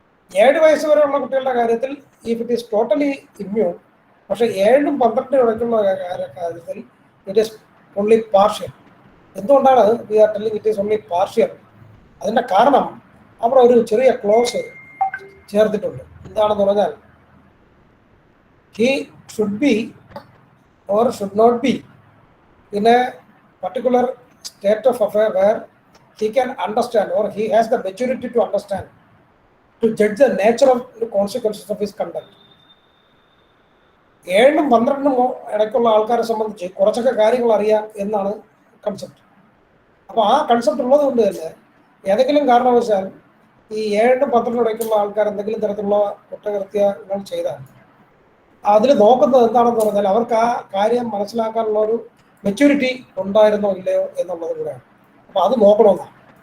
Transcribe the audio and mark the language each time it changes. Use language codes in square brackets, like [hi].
[ml] 7 വയസ്സ് വരെയുള്ള കുട്ടികളുടെ കാര്യത്തിൽ [en] if it is totally immune, [ml] പക്ഷെ 7-നും 12-നും ഇടയ്ക്കുള്ള കാര്യത്തിൽ [en] It is only partial. [ml] എന്തുകൊണ്ടാണ് [en] We are telling it is only partial? [ml] അതിന്റെ കാരണം അവിടെ ഒരു ചെറിയ ക്ലോസ് ചേർത്തിട്ടുണ്ട്. എന്താണെന്ന് പറഞ്ഞാൽ [en] he should be or should not be in a particular state of affair where he can understand or he has the maturity to understand, to judge the nature of the consequences of his conduct. [ml] 7-നും 12-നും ഇടയ്ക്കുള്ള ആൾക്കാരെ സംബന്ധിച്ച് കുറച്ചൊക്കെ കാര്യങ്ങൾ അറിയാം എന്നാണ് concept. അപ്പോൾ ആ concept ഉള്ളത് കൊണ്ട് തന്നെ ഏതെങ്കിലും കാരണവശാൽ ഈ 7-നും 12-നും ഇടയ്ക്കുള്ള ആൾക്കാർ എന്തെങ്കിലും തരത്തിലുള്ള കുറ്റകൃത്യങ്ങൾ ചെയ്താൽ അതിൽ നോക്കുന്നത് എന്താണെന്ന് പറഞ്ഞാൽ അവർക്ക് ആ കാര്യം മനസ്സിലാക്കാനുള്ള ഒരു മെച്യൂരിറ്റി ഉണ്ടായിരുന്നോ ഇല്ലയോ എന്നുള്ളത് കൂടെയാണ്. അപ്പോൾ അത് നോക്കണമെന്നാണ്.